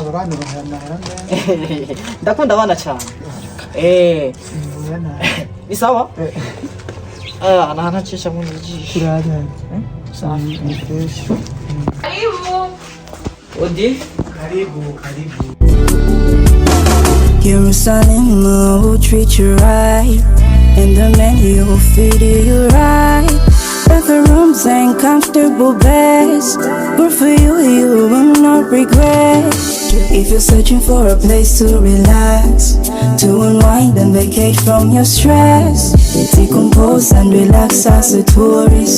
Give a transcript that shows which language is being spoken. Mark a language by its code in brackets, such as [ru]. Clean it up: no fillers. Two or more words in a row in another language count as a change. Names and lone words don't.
[rn] abana bahanara Ndakunda abana cyane. Ni sawa? Anacisha mu jisho. kirara [sw] Safi. ni fresh Odi? karibu [en] Jerusalem will treat you right, and the men will feed you right. Bathrooms and comfortable beds, good for you, you will not regret. If you're searching for a place to relax, to unwind and vacate from your stress, decompose and relax as a tourist.